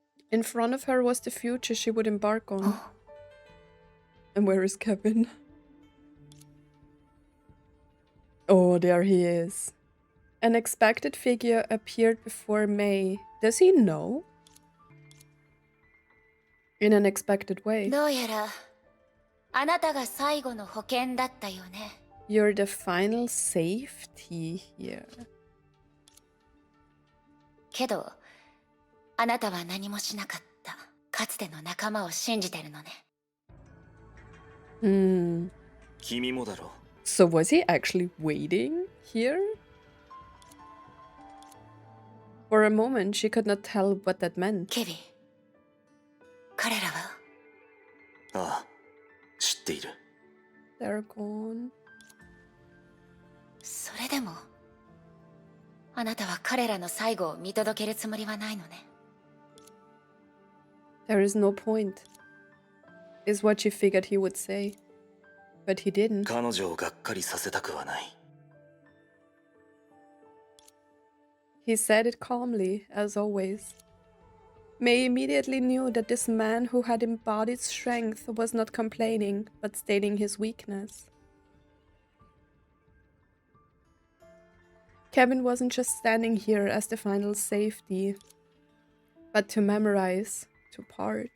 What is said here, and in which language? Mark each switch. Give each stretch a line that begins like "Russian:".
English: In front of her was the future she would embark on. And where is Kevin? Oh, there he is. An expected figure appeared before Mei. Does he know? In an expected way.
Japanese: どうやらあなたが最後の保険だったよね。
English: You're the final safety here.
Japanese: けどあなたは何もしなかった。かつての仲間を信じてるのね。 Hmm. 君もだろ。
English: So was he actually waiting here? For a moment, she could not tell what that meant.
Japanese: ケビン、彼らはああ、知っている。
English: They're gone.
Japanese: それでもあなたは彼らの最後を見届けるつもりはないのね。
English: There is no point, is what she figured he would say. But he didn't.
Japanese: 彼女をがっかりさせたくはない。
English: He said it calmly, as always. Mei immediately knew that this man who had embodied strength was not complaining, but stating his weakness. Kevin wasn't just standing here as the final safety, but to memorize, to part.